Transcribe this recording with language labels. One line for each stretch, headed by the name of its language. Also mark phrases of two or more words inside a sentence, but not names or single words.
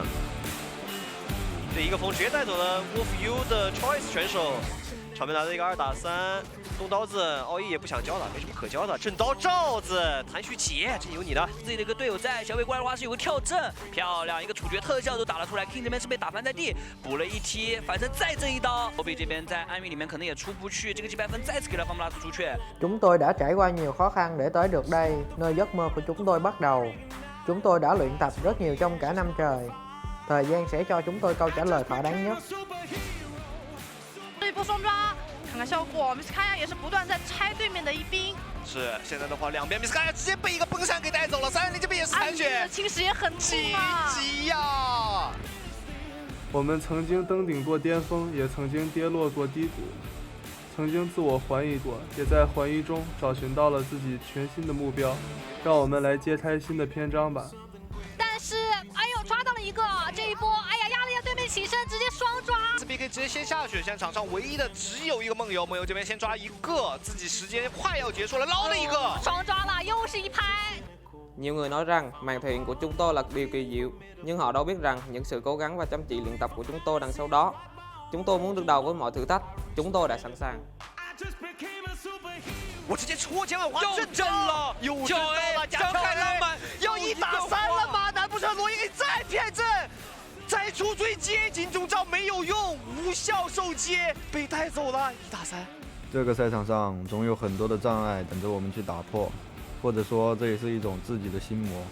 Chinese: 这一个风直接带走了 Wolf U 的 Choice 选手，场面拿着一个2打3，动刀子，奥义也不想交了，没什么可交的。正刀罩子，谭旭杰，这有你的，自己的一个队友在，小伟过来的话是有个跳正，漂亮，一个处决特效都打了出来。King 这边是被打翻在地，补了一踢，反正再正一刀。后背这边在暗域里面可能也出不去，这个击败分再次给了方布拉斯出去。
Vietnamese: Chúng tôi đã trải qua nhiều khó khăn để tới được đây, nơi giấc mơ của chúng tôi bắt đầu. Chúng tôi đã luyện tập rất nhiều trong cả năm trời. Thời gian sẽ cho chúng tôi câu trả lời thỏa đáng nhất.
Chinese: 这一波双抓，看看效果 ，Miss Kaya 也是不断在拆对面的一兵。是，现在的话，两边 Miss Kaya 直接被一个崩闪给带走了，3人这边也是残血，侵蚀也很痛啊！急呀！我们曾经登顶过巅峰，也曾经跌落过低谷，曾经自我怀疑过，也在怀疑中找寻到了自己全新的目标。让我们来揭开新的篇章吧。但是，哎呦，抓到了一个，这一波，哎呀，压了一下对面起身，直接双抓。这边可以直接先下去，现在场上唯一的只有一个梦游，梦游这边先抓一个，自己时间快要结束了，捞了一个，双抓了，又是一拍。
Vietnamese: Nhiều người nói rằng màn thể hiện của chúng tôi là điều kỳ diệu, nhưng họ đâu biết rằng những sự cố gắng và chăm chỉ luyện tập của chúng tôi đằng sau đó. Chúng tôi muốn đương đầu với mọi thử thách, chúng tôi đã sẵn sàng.
Chinese: 我直接戳前尾花正正了，又正到了，加太浪漫，要1打3了吗？难不成罗伊给再骗正？再出追接近中招没有用，无效受接，被带走了，1打3。这个赛场上总有很多的障碍等着我们去打破，或者说这也是一种自己的心魔。